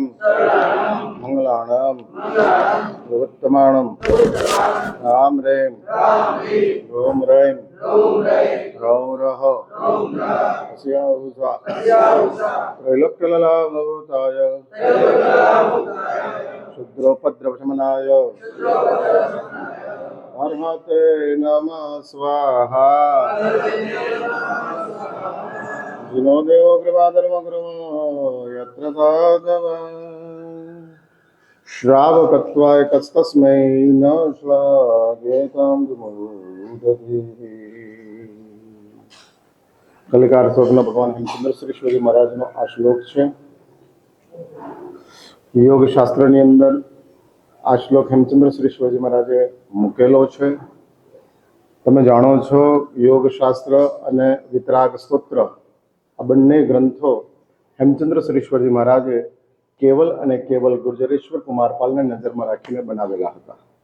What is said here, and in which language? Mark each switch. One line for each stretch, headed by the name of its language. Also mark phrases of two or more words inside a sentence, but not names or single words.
Sanskrit: मंगलाणां योगत्तमाणां राम रैम रोम रैम रौ रह अस्याहुषा त्रैलोक्यललामभूताय क्षुद्रोपद्रवशमनाय अर्हते नमः स्वाहा। जिनो देवो कृपाधर्मगुरुः यत्र साधव श्रावकत्वाय कस्तस्मै न श्लाघ्येतां विमुदति।
Gujarati: કલિકાર સ્વપ્ન ભગવાન હેમચંદ્ર શ્રી શિવાજી મહારાજનો આ શ્લોક છે। યોગ શાસ્ત્રની અંદર આ શ્લોક હેમચંદ્ર શ્રી શિવાજી મહારાજે મૂકેલો છે। તમે જાણો છો યોગ શાસ્ત્ર અને વિતરાગ સ્તોત્ર આ બંને ગ્રંથો હેમચંદ્ર શ્રી શિવાજી મહારાજે કેવલ અને કેવલ ગુર્જરેશ્વર કુમારપાલને નજરમાં રાખીને બનાવેલા હતા।